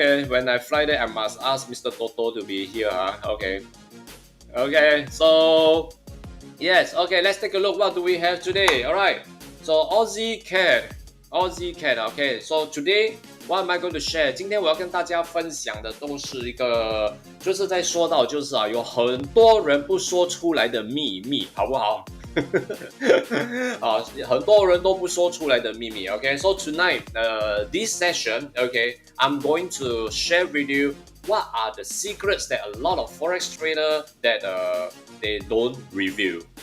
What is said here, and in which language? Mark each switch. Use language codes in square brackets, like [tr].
[en] Okay, when I fly there, I must ask Mr. Toto to be here. Okay. Okay, so yes, okay, let's take a look. What do we have today? All right, so Aussie Cat. Okay, so today what am I going to share? [zh] 今天我要跟大家分享的都是一个，就是在说到就是有很多人不说出来的秘密，好不好？很多人都不说出来的秘密。 [en] Okay, so tonight, this session, okay, I'm going to share with you what are the secrets that a lot of forex trader that they don't reveal.